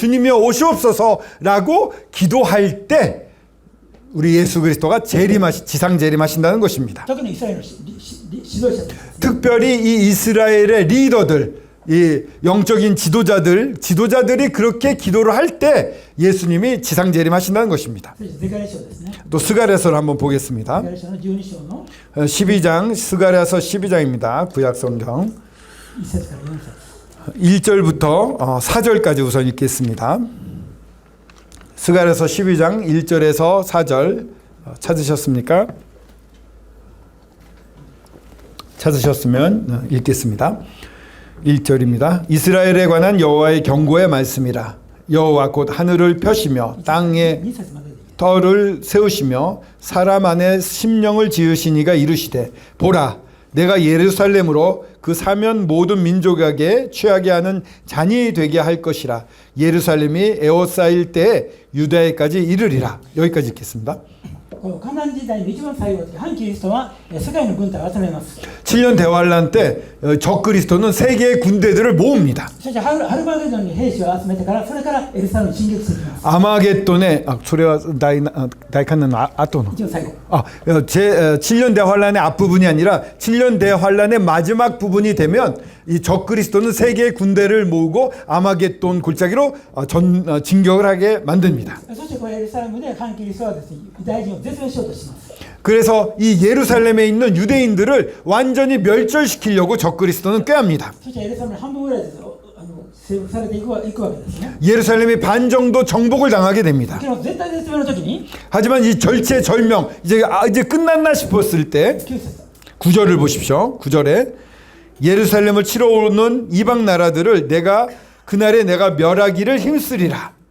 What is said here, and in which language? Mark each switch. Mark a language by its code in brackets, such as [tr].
[ko] 주님이여 오시옵소서라고 기도할 때 우리 예수 그리스도가 지상 재림하신다는 것입니다. [ja] 特にイスラエルの指導者です。 [ko] 특별히 이 이스라엘의 리더들, 이 영적인 지도자들이 그렇게 기도를 할 때 예수님이 지상 재림하신다는 것입니다. [ja] そしてゼカリヤ書ですね。 [ko] 또 스가랴서를 한번 보겠습니다. [ja] ゼカリヤ書の12章の [ko] 12장 스가랴서 12장입니다. 구약 성경 [ja] 1節から4節 [ko] 1절부터 4절까지 우선 읽겠습니다. 스가랴서 12장 1절에서 4절 찾으셨습니까? 찾으셨으면 읽겠습니다. 1절입니다. 이스라엘에 관한 여호와의 경고의 말씀이라. 여호와 곧 하늘을 펴시며 땅에 [ja] 2節まででいい。 [ko] 터를 세우시며 사람 안에 심령을 지으신 이가 이르시되 보라 내가 예루살렘으로 그 사면 모든 민족에게 취하게 하는 잔이 되게 할 것이라. 예루살렘이 에워싸일 때에 유다에까지 이르리라. 여기까지 읽겠습니다. [ja] このカナン時代の一番最後で反キリストは世界の軍隊を集めます。 [ko] 7년 대환란 때 적그리스도는 세계의 군대들을 모읍니다. [ja] そしてハルバゲドンに兵士を集めてからそれからエルサレムに進撃していきます。 아마겟돈의 소리와 다이칸는 아토노. 一応最後。 [ko] 제 7년 대환란의 앞부분이 아니라 7년 대환란의 마지막 부분이 되면 이 적그리스도는 세계의 군대를 모으고 아마겟돈 골짜기로 진격을 하게 만듭니다. [ja] そしてこれエルサレムで反キリストはですね、ユダヤ人を絶滅しようとします。 [ko] 그래서 이 예루살렘에 있는 유대인들을 완전히 멸절시키려고 적그리스도는 꾀합니다. [ja] そしてエルサレムの半分ぐらいです。征服されていくわけですね。 [ko] 예루살렘이 반 정도 정복을 당하게 됩니다. [ja] けど絶対絶命の時に [ko] 하지만 이 절체절명 이제 끝났나 싶었을 때 [ja] 9節 [ko] 9절을 보십시오. 9절에 예루살렘을 치러 오는 이방 나라들을 그날에 내가 멸하기를 힘쓰리라.